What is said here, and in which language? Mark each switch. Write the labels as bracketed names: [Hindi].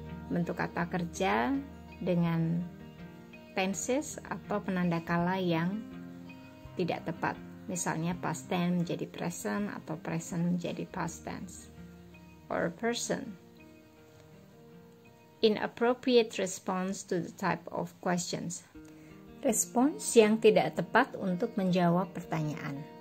[Indonesian] Bentuk kata kerja dengan tenses atau penanda kala yang tidak tepat. Misalnya past tense menjadi present atau present menjadi past tense. [English] Or person. Inappropriate response to the type of questions. [Indonesian] Respons yang tidak tepat untuk menjawab pertanyaan.